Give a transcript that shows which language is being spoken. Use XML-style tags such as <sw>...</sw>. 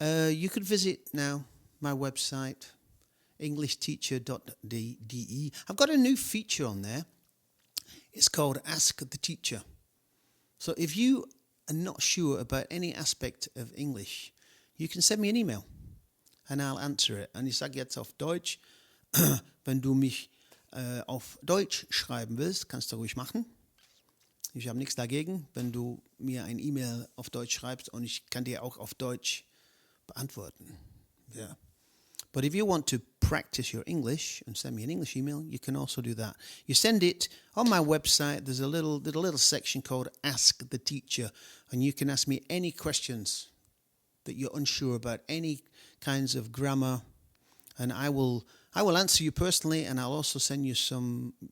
<en>You could visit now my website, englishteacher.de. I've got a new feature on there. It's called Ask the Teacher. So if you are not sure about any aspect of English, you can send me an email and I'll answer it.</en> <de>Und ich sage jetzt auf Deutsch, wenn du mich auf Deutsch schreiben willst, kannst du ruhig machen. Ich habe nichts dagegen, wenn du mir ein E-Mail auf Deutsch schreibst, und ich kann dir auch auf Deutsch beantworten.</de> <en>Yeah. But if you want to practice your English and send me an English email, you can also do that. You send it on my website. There's a little section called Ask the Teacher, and you can ask me any questions that you're unsure about any kinds of grammar, and I will answer you personally, and I'll also send you some.</en>